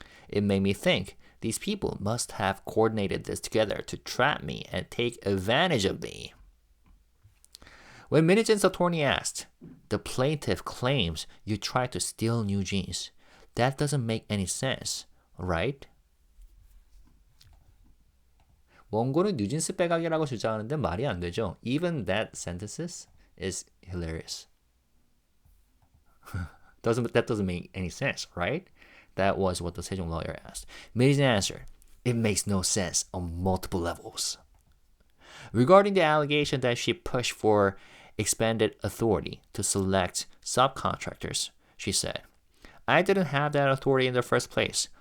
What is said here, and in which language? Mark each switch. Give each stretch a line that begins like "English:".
English: It made me think these people must have coordinated this together to trap me and take advantage of me. When Min Hee-jin's attorney asked, "The plaintiff claims you tried to steal NewJeans. That doesn't make any sense, right?"
Korean: 원고는 뉴진스 빼가기라고 주장하는데 말이 안 되죠.
English: Even that sentences is hilarious. That doesn't make any sense, right? That was what the Sejong lawyer asked. Min Hee-jin answered, "It makes no sense on multiple levels." Regarding the allegation that she pushed for expanded authority to select subcontractors, she said, "I didn't have that authority in the first place.